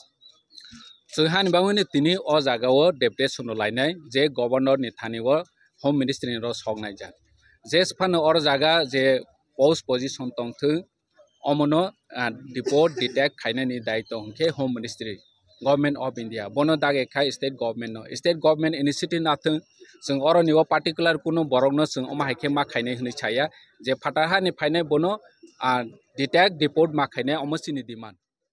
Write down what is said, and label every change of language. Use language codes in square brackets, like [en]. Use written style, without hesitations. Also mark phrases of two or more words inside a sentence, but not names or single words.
[dis] जोंहानि बाङैनो दिनै अ जागाव डेपुटेशन लायनाय जे गवर्नर नि थानिव [en] home ministry [dis] नि संनाय जा जे फानो और जागा जे [en] post position [dis] तंथो अमनो [en] deport detect [dis] खायनानि दायित्व हंखे [en] Home Ministry Government of India [dis] बनो दागे खाय [en] state government initiative [dis] नाथों जों अरनिव पार्टिकुलर कुनो बरकनो जों अमा हायके मा खायनाय होनै छाया जे फाटाहानि फायनाय बनो [en] detect deport [dis] मा खायनाय अमसिनि डिमांड